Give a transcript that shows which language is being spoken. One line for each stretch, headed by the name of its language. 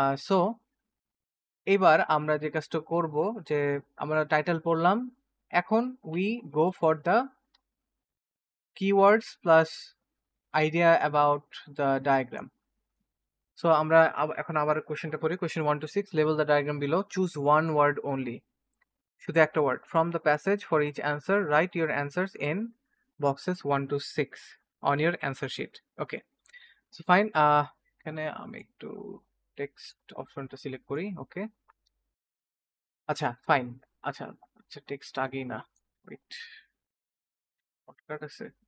Bangla: So এবার আমরা যে কাজটা করব, যে আমরা টাইটেল পড়লাম, এখন
English: We go for the keywords plus idea about the diagram.
Bangla: So আমরা এখন আবার কোশ্চেনটা পড়ি।
English: question 1 to 6, label the diagram below, choose one word only,
Bangla: শুধু একটা word.
English: from the passage for each answer write your answers in boxes 1 to 6 on your answer sheet. Okay, so fine.
Bangla: এখানে আমি একটু টেক্সট অপশনটা select করি। ওকে, আচ্ছা fine. আচ্ছা আচ্ছা, টেক্সট আগেই না, ওয়েট, শর্টকাট আছে।